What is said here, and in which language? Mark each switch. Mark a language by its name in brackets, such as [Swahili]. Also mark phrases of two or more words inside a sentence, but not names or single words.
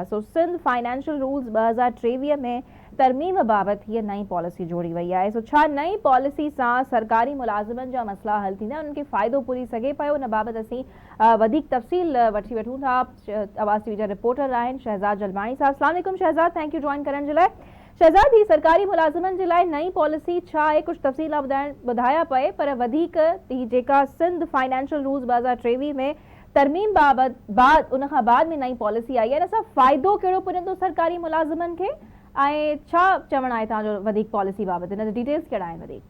[Sindhi] सो सिंध फाइनेंशियल रूल्स 2023 में तरमीम बाबति हीअ नई पॉलिसी जोड़ी वई आहे। सो छा नई पॉलिसी सां सरकारी मुलाज़िमनि जा मसइला हल थींदा, उन्हनि खे फ़ाइदो पुॼी सघे पियो, उन बाबति असीं वधीक तफ़सील वठी वठूं था। आवाज़ TV जा रिपोर्टर आहिनि शहज़ाद जलमाणी साहब। [Arabic] السلام عليكم शहज़ाद, [English] thank you [Sindhi] जॉइन करण जे लाइ। शहज़ाद, ही सरकारी मुलाज़िमनि जे लाइ नई पॉलिसी छा आहे, कुझु तफ़सील ॿुधाया पए, पर वधीक ही जेका सिंध फाइनेंशियल रूल्स 2023 में तरमीम बाबत बाद उन खां बाद में नई पॉलिसी आई आहे, इन सां फ़ाइदो कहिड़ो पुॼंदो सरकारी मुलाज़िमनि खे ऐं छा चवणु आहे तव्हांजो वधीक पॉलिसी बाबति, इन जा डिटेल्स कहिड़ा आहिनि वधीक?